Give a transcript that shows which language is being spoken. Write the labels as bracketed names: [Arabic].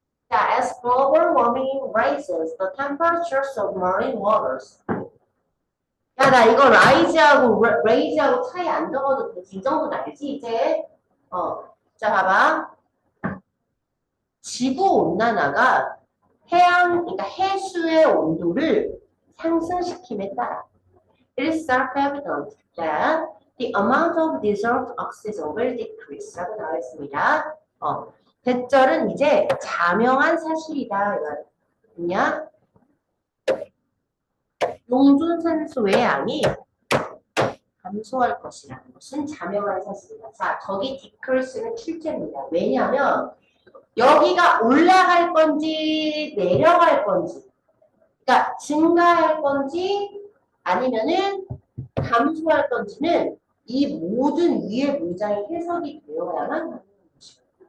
[English] 자, as global warming raises the temperatures of marine waters. [Korean] 야, 나 이거 rise하고 raise하고 차이 안 적어도 되지. 이 정도는 알지, 이제? 자, 봐봐. 지구온난화가 그러니까 해수의 온도를 상승시킴에 따라 [English] it is self-evident that the amount of dissolved oxygen will decrease [Korean] 라고 나와 있습니다. 대절은 이제 자명한 사실이다. 그냥 용존산소의 양이 감소할 것이라는 것은 자명한 사실이다. 자, 저기 decrease는 실제입니다. 왜냐하면 여기가 올라갈 건지 내려갈 건지 그러니까 증가할 건지 아니면은 감소할 건지는 이 모든 위의 문장이 해석이 되어야만 하는 것이죠.